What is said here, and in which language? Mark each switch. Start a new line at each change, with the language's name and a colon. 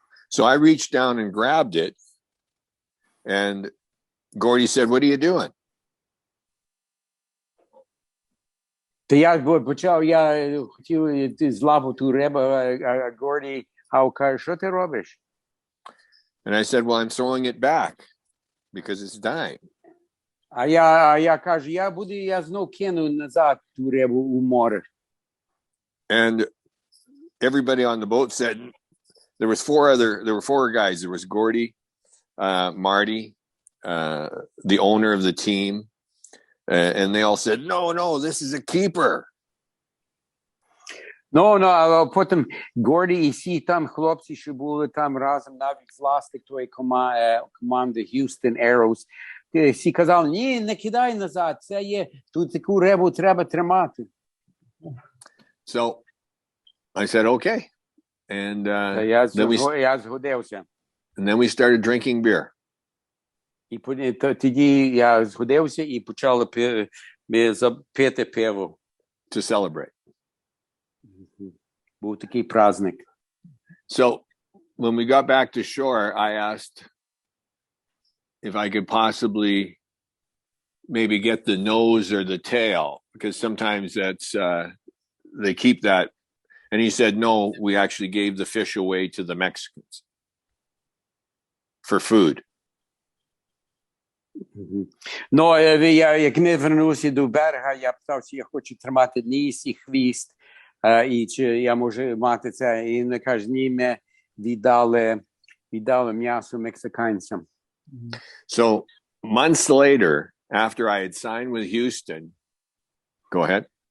English: So I reached down and grabbed it, and Gordy said, what are you doing?
Ukrainian: Та я почав, я хотів злапати ту рибу, а Горді каже, що ти робиш?
English: And I said, well, I'm throwing it back because it's dying.
Ukrainian: А я кажу, я знов кину назад ту рибу у море.
English: And everybody on the boat said, there were four guys. There was Gordy, Marty, the owner of the team, and they all said, no, this is a keeper.
Ukrainian: А потім Горді і всі там хлопці, що були там разом, навіть власник тої команди Houston Aeros, всі казали, ні, не кидай назад, це є, тут таку рибу треба тримати.
English: So I said, okay. And
Ukrainian: я згодився.
English: And then we started drinking beer.
Ukrainian: І тоді я згодився і почали пити пиво.
English: To celebrate.
Ukrainian: Був такий праздник.
English: So when we got back to shore, I asked if I could possibly maybe get the nose or the tail, because sometimes that's they keep that. And he said, no, we actually gave the fish away to the Mexicans for food.
Ukrainian: Як ми вернулися до берега, я питав, чи я хочу тримати ніс і хвіст, і чи я можу мати це. І він каже, ні, ми віддали м'ясо мексиканцям.
English: So months later, after I had signed with Houston, go ahead.